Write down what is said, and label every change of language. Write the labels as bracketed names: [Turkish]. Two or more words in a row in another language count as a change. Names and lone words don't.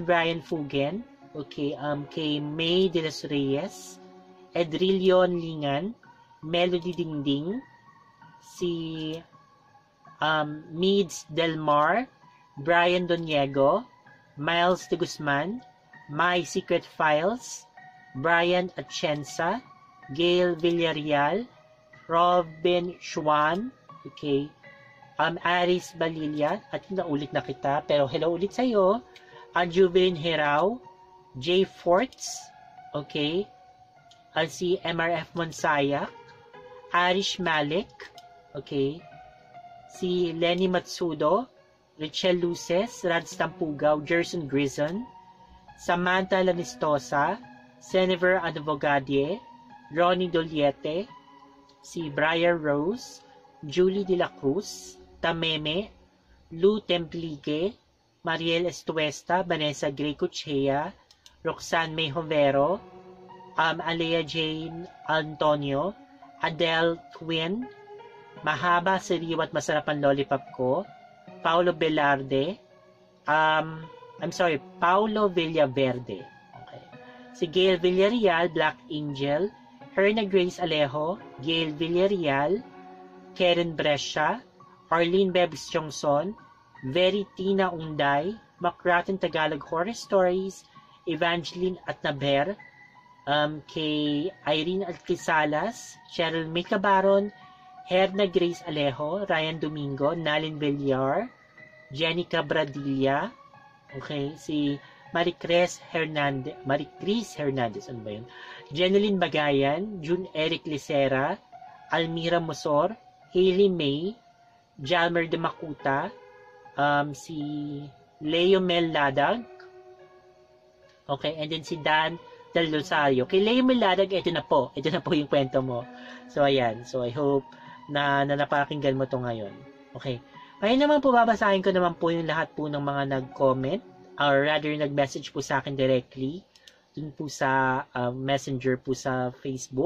[Filipino] Brian Fugen, okay, kay May de los Reyes, Edrillion Lingan, Melody Dingding, si Meads Del Mar, Brian Doniego, Miles de Guzman, My Secret Files, Brian Atienza, Gail Villarreal, Robin Schwan, okay, Aris Balilia, at naulit na kita, pero hello ulit sa'yo, Jubilin Herao, J. Forts, okay, si MRF Monsayak, Arish Malik, okay, si Lenny Matsudo, Richelle Luces, Rads Tampugaw, Gerson Grison, Samantha Lanistosa, Senever Advogadie, Ronnie Doliete, si Briar Rose, Julie De La Cruz, Tameme, Lou Templique, Mariel Estuesta, Vanessa Greco-Chea, Roxanne May Hovero, Alea Jane Antonio, Adele Twin, Mahaba, Sariwa at Masarap ang Lollipop Ko, Paulo Velarde, Paulo Villaverde. Okay. Si Gail Villarreal, Black Angel, Herna Grace Alejo, Gail Villarreal, Karen Brescia, Arlene Bebs Chongson, Veritina Unday, Macraten Tagalog Horror Stories, Evangeline Atnaber, kay Irene Alquisalas, Cheryl May Cabaron, Herna Grace Alejo, Ryan Domingo, Nalin Villar, Jenica Bradilla, okay, si Maricris Hernandez, ano ba yun? Jeneline Bagayan, June Eric Licera, Almira Mosor, Hailey May, Jalmer de Macuta, si Leo Mel Ladag, [English] okay, and then [Filipino] si Dan Del Rosario. Kay Leo Mel Ladag, ito na po yung kwento mo. So, ayan. [English] So, I hope [Filipino] na napakinggan mo to ngayon. Okay. Ngayon naman po, babasahin ko naman po yung lahat po ng mga nag-comment, [English] or rather, [Filipino] nag-message po sa akin directly, dun po sa messenger po sa Facebook.